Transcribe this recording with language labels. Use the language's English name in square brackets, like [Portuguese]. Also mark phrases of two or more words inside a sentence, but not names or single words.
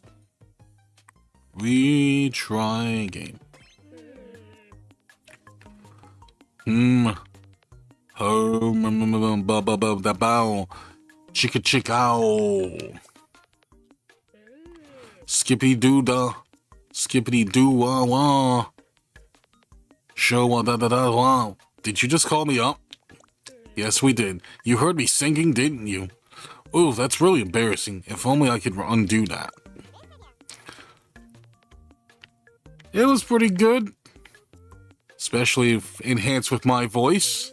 [English] Retry game. Chicka chicka. Skippy doo da. Skippity doo wah wah. Show wah da da da wah. Did you just call me up? Yes, we did. You heard me singing, didn't you? Ooh, that's really embarrassing. If only I could undo that. It was pretty good. Especially if enhanced with my voice.